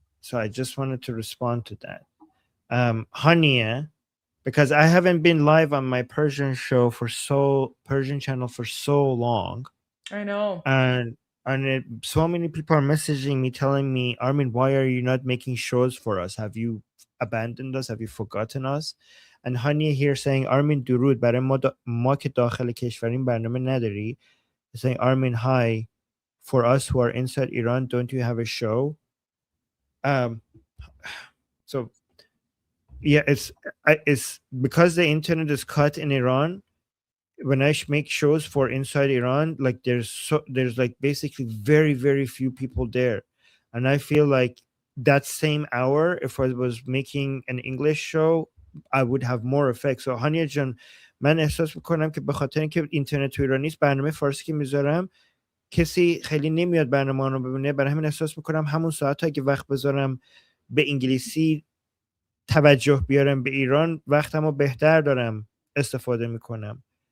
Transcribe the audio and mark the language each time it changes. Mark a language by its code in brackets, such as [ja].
[en] So I just wanted to respond to that. Hania, because I haven't been live on my Persian channel for so long. I know. And so many people are messaging me telling me, Armin, why are you not making shows for us? Have you abandoned us? Have you forgotten us? And Hania here saying, Armin [fa] درود برای ما که داخل کشوریم برنامه نداری. [en] Saying, Armin, hi, for us who are inside Iran, don't you have a show? So yeah, it's because the internet is cut in Iran. When I make shows for inside Iran, like there's like basically very, very few people there. And I feel like that same hour, if I was making an English show, I would have more effect. [fa] So Hania Jan, من احساس میکنم که به خاطر اینکه اینترنت تو ایران نیست، برنامه فارسی که میذارم کسی خیلی نمیاد برنامه رو ببینه. برای همین احساس میکنم همون ساعت اگه وقت بذارم به انگلیسی توجه بیارم به ایران، وقتمو بهتر دارم استفاده میکنم.